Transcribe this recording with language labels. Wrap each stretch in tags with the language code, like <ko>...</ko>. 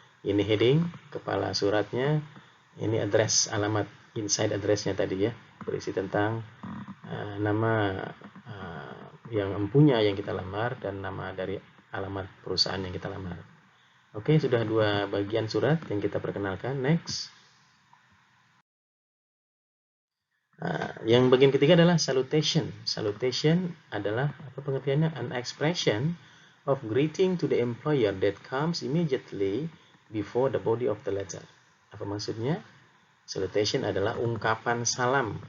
<id>Ini heading, kepala suratnya, ini address, alamat, inside addressnya tadi ya, berisi tentang nama yang empunya yang kita lamar dan nama dari alamat perusahaan yang kita lamar. Oke, sudah dua bagian surat yang kita perkenalkan. Next. Yang bagian ketiga adalah salutation. Salutation adalah apa pengertiannya?</id> <en>An expression of greeting to the employer that comes immediately before the body of the letter.</en> <id>Apa maksudnya? Salutation adalah ungkapan salam.</id>